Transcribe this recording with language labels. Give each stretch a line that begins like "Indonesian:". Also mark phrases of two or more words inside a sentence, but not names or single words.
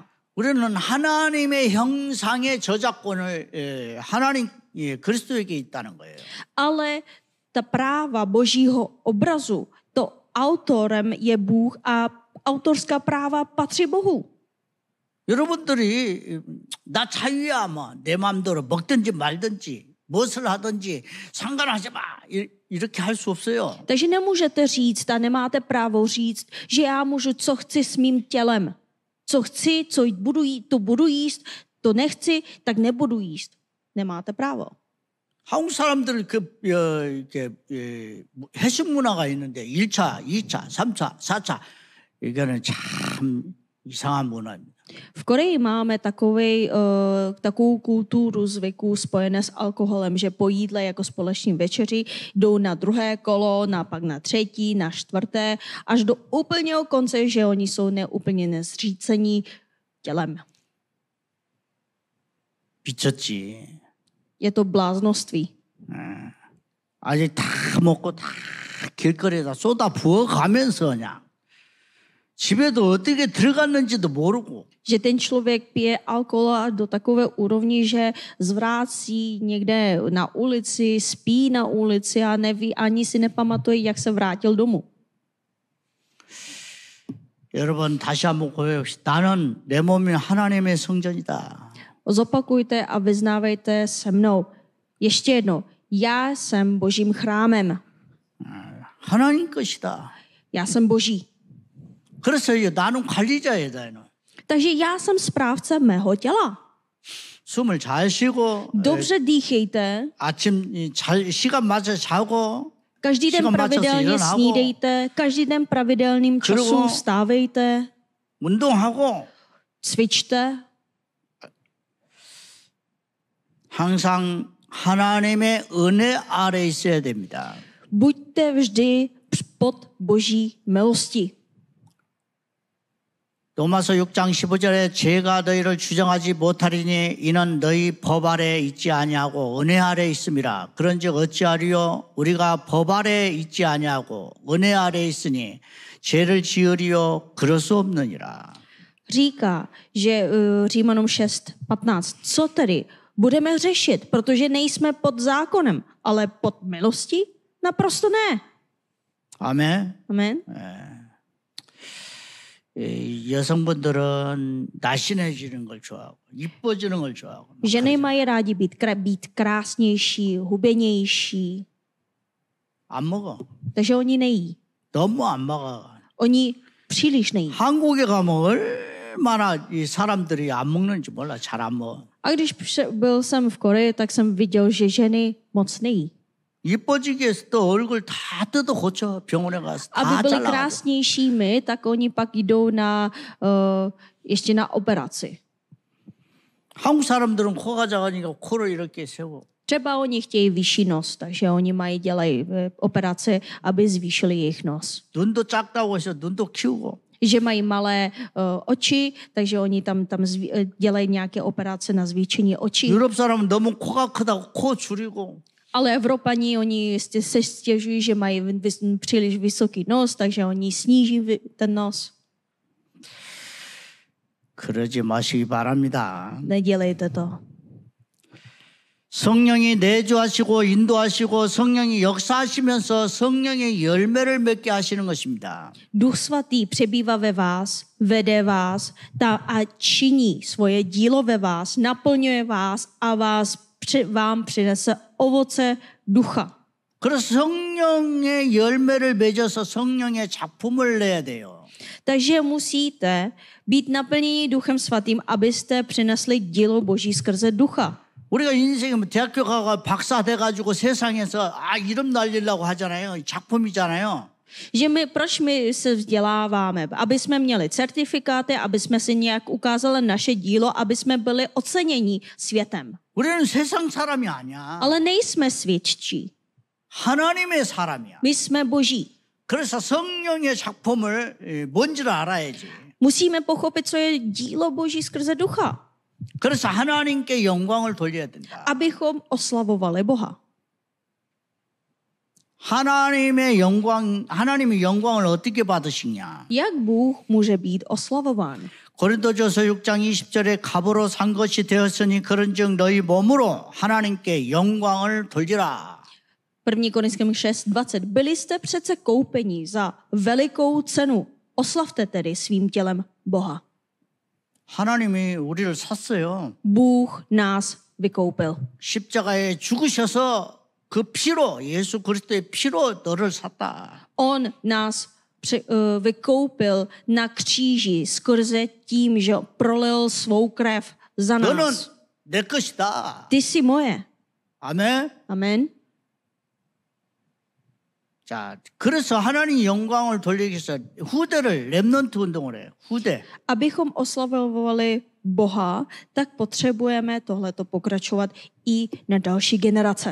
Korean: 우리는 하나님의 형상의 저작권을 하나님 그리스도에게 있다는 거예요.
Czech: Ale ta práva Božího obrazu, to autorem je Bůh a autorská práva patří Bohu.
Korean: 여러분들이 나 자유야 뭐 내 마음대로 먹든지 말든지 무엇을 하든지 상관하지 마 이렇게 할 수 없어요.
Czech: Takže nemůžete říct a nemáte právo říct, že já můžu, co chci s mým tělem. Co chci, co budu jíst, to budu jíst, to nechci, tak nebudu jíst. Nemáte právo.
Korean: 한국 사람들 이렇게 회식 문화가 있는데 1차, 2차, 3차, 4차 이거는 참 이상한 문화입니다.
Czech: V Koreji máme takovou kulturu zvyků spojené s alkoholem, že po jídle jako společný večeři jdou na druhé kolo, pak na třetí, na čtvrté, až do úplného konce, že oni jsou úplně nezřícení tělem.
Korean: 미쳤지.
Czech: Je to bláznoství.
Korean: 아직 다 먹고 다 길거리에다 쏟아 부어가면서 그냥 집에도 어떻게 들어갔는지도 모르고.
Czech: Že ten člověk pije alkohol do takové úrovni, že zvrácí někde na ulici, spí na ulici a neví, ani si nepamatuje, jak se vrátil domů.
Korean: 여러분 다시 한번 고백합시다. 나는 내 몸이 하나님의 성전이다.
Czech: Zopakujte a vyznávejte se mnou. Ještě jednou. Já jsem Božím chrámem.
Korean: 하나님 것이다.
Czech: Já jsem Boží.
Korean: 그래서 나는 관리자이다.
Czech: Takže já jsem správce mého těla.
Korean: 숨을 잘 쉬고
Czech: Dobře dýchejte.
Korean: 아침 시간 맞춰 자고
Czech: Každý den pravidelně snídejte. Každý den pravidelným času vstávejte.
Korean: 운동하고
Czech: Cvičte.
Korean: 항상 하나님의 은혜 아래 있어야 됩니다.
Czech: Buďte vždy pod Boží milosti.
Korean: 로마서 6장 15절에 죄가 너희를 주정하지 못하리니 이는 너희 법 아래 있지 아니하고 은혜 아래 있음이라. 그런즉 어찌하리요? 우리가 법 아래 있지 아니하고 은혜 아래 있으니 죄를 지으리요? 그럴 수 없느니라.
Czech: Říká, že Římanům 6:15. Co tedy? Budeme řešit, protože nejsme pod zákonem, ale pod milostí? Naprosto ne.
Korean: 아멘.
Czech: Amen.
Korean: 여성분들은 날씬해지는 걸 좋아하고 이뻐지는 걸 좋아하고.
Czech: Ženy mají rádi být krásnější, hubenější,
Korean: 안 먹어.
Czech: takže oni nejí.
Korean: 너무 안 먹어.
Czech: Oni příliš nejí.
Korean: 한국에 가면 얼마나 이 사람들이 안 먹는지 몰라. 잘 안 먹어.
Czech: A když byl jsem v Koreji, tak jsem viděl, že ženy moc nejí.
Korean: 이뻐지기 위해서 또 얼굴 다 뜯어 고쳐 병원에 가서
Czech: Aby
Korean: 다
Czech: byli
Korean: 잘라.
Czech: krásnějšími, tak oni pak jdou ještě na operaci.
Korean: 한국 사람들은 코가 작으니까 코를 이렇게 세워.
Czech: Třeba oni chtějí vyšší nos, takže oni dělají operaci, aby zvýšili jejich nos.
Korean: 눈도 작다고 해서 눈도 키우고.
Czech: Že mají malé oči, takže oni tam dělají nějaké operace na zvýšení očí.
Korean: 유럽 사람은 너무 코가 크다고 코 줄이고.
Czech: Ale Evropani, oni se stěžují, že mají příliš vysoký nos, takže oni sníží ten nos.
Korean: 그러지 마시기 바랍니다.
Czech: Nedělejte to.
Korean: 성령이 내주하시고 인도하시고 성령이 역사하시면서 성령의 열매를 맺게 하시는 것입니다.
Czech: Duch svatý přebývá ve vás, vede vás a činí svoje dílo ve vás, naplňuje vás a vám přinese ovoce ducha.
Korean: 그래서 성령의 열매를 맺어서 성령의 작품을 내야 돼요.
Czech: Takže musíte být naplněni Duchem svatým, abyste přinesli dílo Boží skrze ducha.
Korean: 우리가 인생에 대학교 가고 박사 돼가지고 세상에서 이름 날리려고 하잖아요. 작품이잖아요.
Czech: Že proč my se vzděláváme? Aby jsme měli certifikáty, aby jsme si nějak ukázali naše dílo, aby jsme byli oceněni světem.
Korean: 우리는 세상 사람이 아니야.
Czech: Ale nejsme světčí.
Korean: 하나님의 사람이야.
Czech: My jsme boží.
Korean: 그래서 성령의 작품을 뭔지를 알아야지.
Czech: Musíme pochopit, co je dílo Boží skrze ducha.
Korean: 그래서 하나님께 영광을 돌려야 된다.
Czech: Abychom oslavovali Boha.
Korean: 하나님의 영광을 어떻게 받으시냐?
Czech: Jak Bůh může být oslavován?
Korean: 고린도전서 6장 20절에 값으로 산 것이 되었으니 그런즉 너희 몸으로 하나님께 영광을 돌리라.
Czech: 1. Korinským 6:20. Byli jste přece koupeni za velikou cenu. Oslavte tedy svým tělem Boha.
Korean: 하나님이 우리를 샀어요.
Czech: Bůh nás vykoupil.
Korean: 십자가에 죽으셔서 그 피로 예수 그리스도의 피로 너를 샀다.
Czech: On nás vykoupil na kříži skrze tím, že prolil svou krev za
Korean: 너는
Czech: nás.
Korean: 내 것이다.
Czech: Ty jsi moje.
Korean: 아멘.
Czech: Amen.
Korean: 자, 그래서 하나님 영광을 돌리기 위해서 후대를 렘넌트 운동을 해요. 후대.
Czech: Abychom oslavovali Boha, tak potřebujeme tohleto pokračovat i na další generace.